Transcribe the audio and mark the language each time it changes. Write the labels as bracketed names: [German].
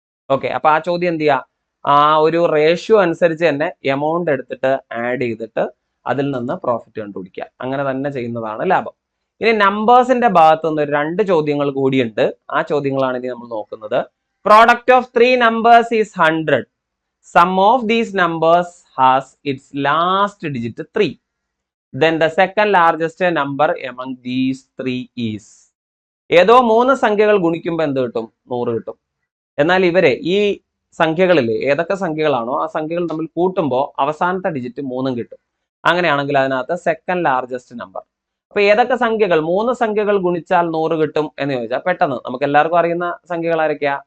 [Malayalam] Okay, അപ്പൊ ആ ചോദ്യം എന്ത് ചെയ്യുക? ആ ഒരു റേഷ്യോ അനുസരിച്ച് തന്നെ എമൗണ്ട് എടുത്തിട്ട് ആഡ് ചെയ്തിട്ട് അതിൽ നിന്ന് പ്രോഫിറ്റ് കണ്ടുപിടിക്കുക. അങ്ങനെ തന്നെ ചെയ്യുന്നതാണ് ലാഭം. ഇനി നമ്പേഴ്സിന്റെ ഭാഗത്ത് നിന്ന് 2 ചോദ്യങ്ങൾ കൂടിയുണ്ട്. ആ ചോദ്യങ്ങളാണ് ഇനി നമ്മൾ നോക്കുന്നത്. [English] Product of 3 numbers is 100. Some of these numbers has its last digit 3. Then the second largest number among these 3 is. [Malayalam] ഏതോ 3 സംഖ്യകൾ ഗുണിക്കുമ്പോൾ എന്ത് കിട്ടും? 100 കിട്ടും. എന്നാൽ ഇവരെ ഈ സംഖ്യകളിൽ ഏതൊക്കെ സംഖ്യകളാണോ ആ സംഖ്യകൾ തമ്മിൽ കൂട്ടുമ്പോൾ അവസാനത്തെ ഡിജിറ്റ് 3 കിട്ടും. അങ്ങനെയാണെങ്കിൽ അതിനകത്ത് സെക്കൻഡ് ലാർജസ്റ്റ് നമ്പർ. അപ്പൊ ഏതൊക്കെ സംഖ്യകൾ 3 സംഖ്യകൾ ഗുണിച്ചാൽ 100 കിട്ടും എന്ന് ചോദിച്ചാൽ പെട്ടെന്ന് നമുക്ക് എല്ലാവർക്കും അറിയുന്ന സംഖ്യകൾ ആരൊക്കെയാ?